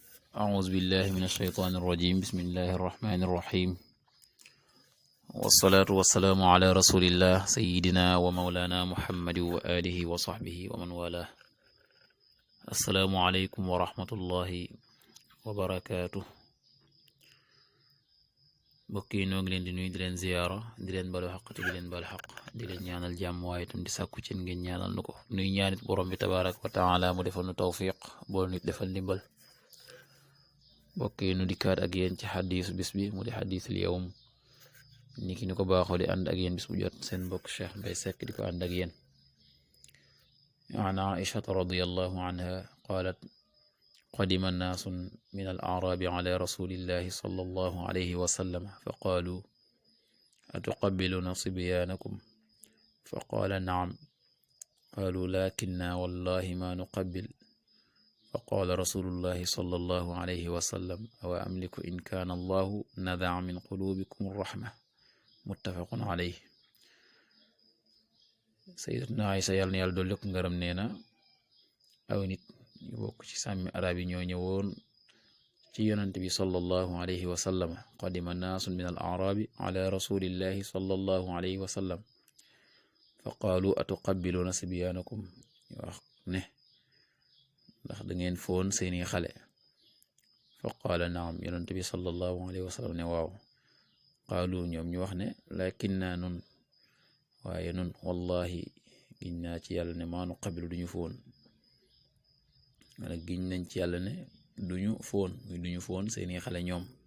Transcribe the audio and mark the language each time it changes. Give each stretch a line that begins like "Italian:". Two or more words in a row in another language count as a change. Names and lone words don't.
Arabic: أعوذ بالله من الشيطان الرجيم بسم الله الرحمن الرحيم والصلاة والسلام على رسول الله سيدنا ومولانا محمد وآله وصحبه ومن والاه السلام عليكم ورحمة الله وبركاته
Wolof: bokki noo ngi leen di nuyu di leen ziyaara di leen balu xaq te di leen bal xaq di leen ñaanal jàmm waaye itam di sàkku ci ngeen ñaanal nu ko nuy ñaanit borom bi
Arabic: تبارك وتعالى
Wolof: mu defal nu tawfiq boo nit defal ndimbal bokki nu dikkaat ak yéen ci xadiisu bis bi mu di
Arabic: حديث اليوم
Wolof: ni ki ni ko baaxoo di ànd ak yéen bis bu jot seen mbokk Cheikh Mbaye Seck di ko ànd ak yéen
Arabic: عن عائشة رضي الله عنها قالت قدم الناس من الأعراب على رسول الله صلى الله عليه وسلم فقالوا أتقبلون صبيانكم فقال نعم قالوا لكننا والله ما نقبل فقال رسول الله صلى الله عليه وسلم أو أملك إن كان الله نزع من قلوبكم الرحمة متفق عليه سيدنا عيسى
Wolof: yàlla na yàlla dolli ko ngërëm nee na aw nit ñu bokk ci sàmmi arab yi ñoo ñëwoon ci yonante bi
Arabic: صلى الله عليه وسلم
Wolof: qadima
Arabic: ناس من العرب على رسول الله صلى الله عليه وسلم فقالوا أتقبلون صبيانكم
Wolof: ñu wax ne ndax da ngeen foon seeni xale
Arabic: فقال نعم
Wolof: yonante bi
Arabic: صلى الله عليه وسلم
Wolof: ne waaw qaalu ñoom ñu wax ne lakinna nun waaye nun wallahi giñ naa ci yàlla ne
Arabic: ما نقبل
Wolof: duñu foon wala giñ nañ ci yàlla ne duñu foon seeni xale ñoom